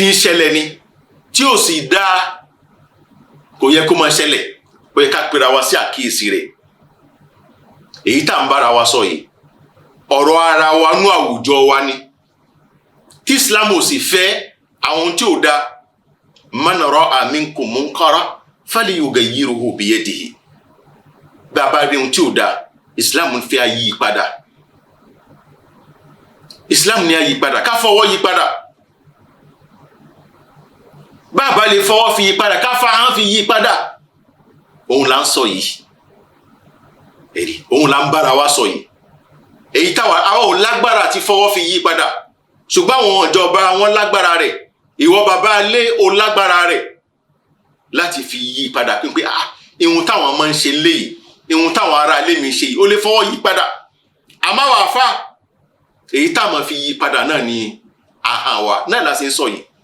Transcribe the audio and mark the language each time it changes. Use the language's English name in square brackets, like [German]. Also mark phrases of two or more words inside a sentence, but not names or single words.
[Yoruba] ń ṣẹlẹ̀ ni tí ò sì dáa kò yẹ kó máa ṣẹlẹ̀ ó yẹ ká pera wa sí àkíyèsí rẹ̀ èyí tá à ń bára wa sọ yìí ọ̀rọ̀ ara wa nú àwùjọ wa ni tí Islam ò sì fẹ́ àwọn tí ò dáa [Arabic] من رأى منكم منكرا فليغيره بيده [Yoruba] bí a bá rí ohun tí ò dáa Islam ń fẹ́ ayí padà Islam ní ayí padà ká fọwọ́ yí padà bá a bá lè fọwọ́ fi yí padà ká fa hàn fi yí padà òun là ń sọ yìí èrí òun là ń bára wa sọ yìí èyí táwa àwọn ò lágbára àti fọwọ́ fi yí padà ṣùgbọ́n àwọn ìjọba wọn lágbára rẹ̀ ìwọ bàbá ilé ò lágbára rẹ̀ láti fi yí padà pé ìhun táwọn máa ń ṣe léyìí ìhun táwọn ará ilé mi ṣe yìí ó lè fọwọ́ yí padà àmọ́ wàá fà èyí táwọn fi yí padà náà ni ahọ́n wa náà la ṣe ń sọ yìí